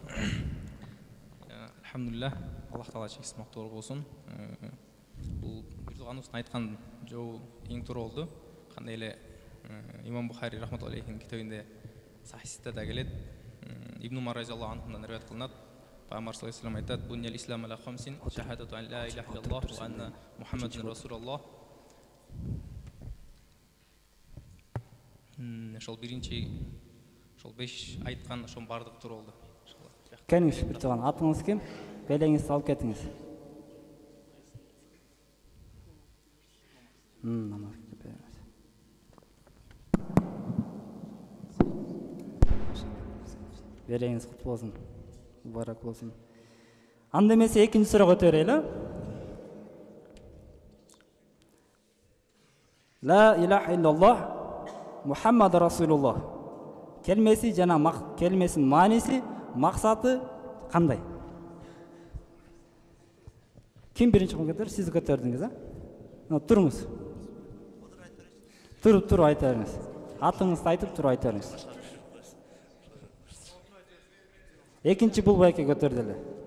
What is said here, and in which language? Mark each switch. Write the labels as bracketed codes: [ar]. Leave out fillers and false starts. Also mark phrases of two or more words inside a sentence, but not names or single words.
[ky] Алхамдулилlah, Аллах Таала чексиз мактоо болсун. Бул бир тууганыбыздын айткан жоо эң туура болду. Кандай эле Имам Бухари рахматуллахи алейхинин китебинде сахисте да келет. Ибн Умар разияллаху анхудан риваят кылынат. Пайгамбар [ar] صلى الله عليه وسلم [ky] айтат: [ar] "بني الإسلام على خمس شهادة أن لا إله إلا الله وأن محمدا رسول الله." [ky] Ошол биринчи, ошол 5 айткан, ошонун бардыгы туура болду. Келиңиз, бир тууган, атыңыз ким? Белеңизди алып кетиңиз. Береңиз кут болсун. Мубарак болсун. Анда эмесе экинчи суроого өтөрөйлү. [ar] لا إله إلا الله محمد رسول الله. [ky] Келмеси жана келмесинин мааниси, максаты кандай? Ким биринчи кылып көтөрдү? Сиз көтөрдүңүз, а? Туруңуз. Туруп айта бериңиз. Атыңызды айтып туруп айта бериңиз. Экинчи бул байке көтөрдү эле.